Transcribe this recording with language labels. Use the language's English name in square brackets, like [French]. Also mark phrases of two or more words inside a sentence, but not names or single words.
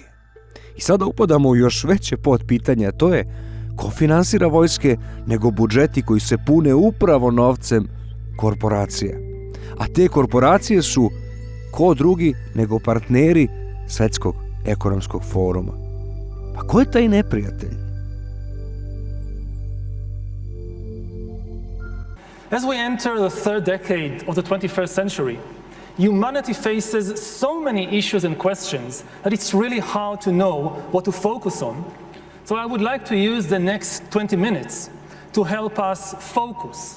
[Serbian] I sada upadamo u još veće podpitanje, a to je ko finansira vojske nego budžeti koji se pune upravo novcem korporacija. A te korporacije su ko drugi nego partneri Svetskog ekonomskog foruma. Pa ko je taj neprijatelj? [English] As we enter the third decade of the 21st century, humanity faces so many issues and questions that it's really hard to know what to focus on. So I would like to use the next 20 minutes to help us focus.